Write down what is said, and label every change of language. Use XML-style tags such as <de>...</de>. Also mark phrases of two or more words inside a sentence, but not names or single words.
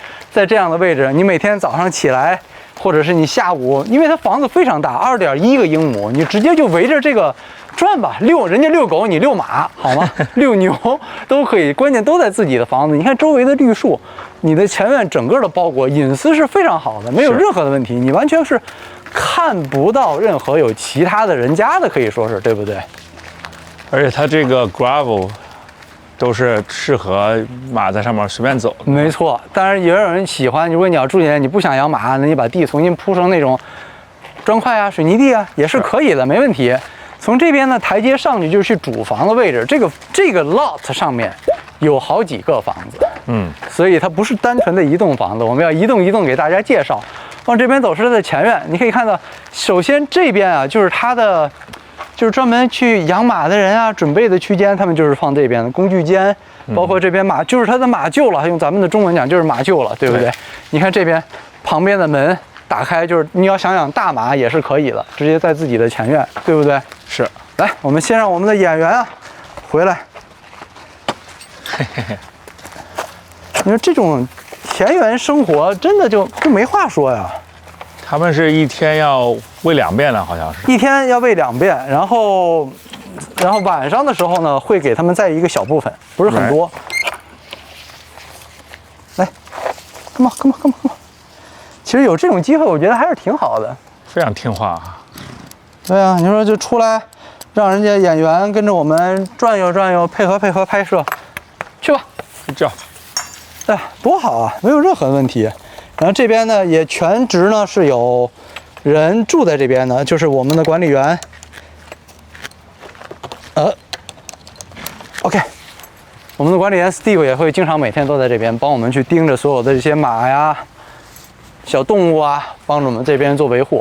<zh>在這樣的位置，你每天早上起來，或者是你下午，因為它房子非常大，2.1個英畝，你直接就圍着這個轉吧，人家遛狗，你遛馬，好嗎？遛牛都可以，關鍵都在自己的房子。你看周圍的綠樹，你的前院整個的包裹，隱私是非常好的，沒有任何的問題，你完全是看不到任何有其他的人家的，可以說是，對不對？而且它這個 gravel 都是適合馬在上面隨便走的。沒錯，當然也有人喜歡，如果你要住进來，你不想養馬，那你把地重新鋪成那種磚塊啊、水泥地啊，也是可以的，沒問題。從這邊呢，台階上去就是主房的位置。這個 lot 上面有好幾個房子，所以它不是單純的一棟房子，我們要一棟一棟給大家介紹。往這邊走是它的前院，你可以看到，首先這邊啊就是它的，就是專門去養馬的人啊準備的區間，他們就是放這邊的工具間，包括這邊馬，就是它的馬廄了，用咱們的中文講就是馬廄了，對不對？你看這邊旁邊的門打開，就是你要想養大馬也是可以的，直接在自己的前院，对不对？是。来，我们先讓我們的演員啊回來。你說這種田園生活真的就沒話說呀。他們是一天要餵2遍了，好像是。一天要餵2遍，然後晚上的時候呢，會給他們再一個小部分，不是很多。</zh> <en>來 ，come on。</en> <zh>其實有這種機會，我覺得還是挺好的。非常聽話。對啊，你說就出來，讓人家演員跟着我們轉悠轉悠，配合拍攝，去吧。這樣。哎，多好啊，沒有任何問題。然後這邊呢，也全職呢是有人住在這邊的，就是我們的管理員。OK， 我們的管理員 Steve 也會經常每天都在這邊幫我們去盯着所有的這些馬呀、小動物啊，幫助我們這邊做維護。</zh>